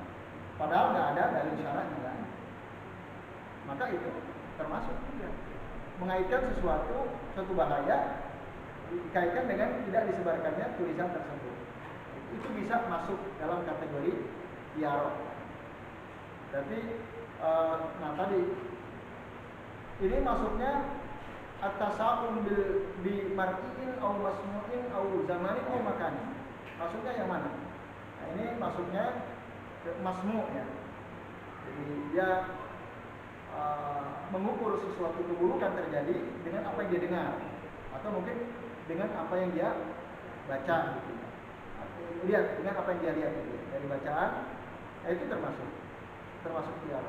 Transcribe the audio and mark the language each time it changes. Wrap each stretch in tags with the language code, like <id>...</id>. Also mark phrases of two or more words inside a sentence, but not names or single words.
<id>Padahal nggak ada dari syaratnya kan. Maka itu termasuk juga mengaitkan suatu bahaya dikaitkan dengan tidak disebarkannya tulisan tersebut. Itu bisa masuk dalam kategori tiaro. Tapi nah tadi ini masuknya</id> <ar>at-tasawun bi mar'iin au masmu'in au zamanin au makanin.</ar> <id>Masuknya yang mana? Nah, ini masuknya ke masmu' ya. Jadi dia mengukur sesuatu keburukan terjadi dengan apa yang dia dengar atau mungkin dengan apa yang dia baca gitu. Lihat dengan apa yang dia lihat gitu. Dari bacaan itu termasuk tiaro.</id>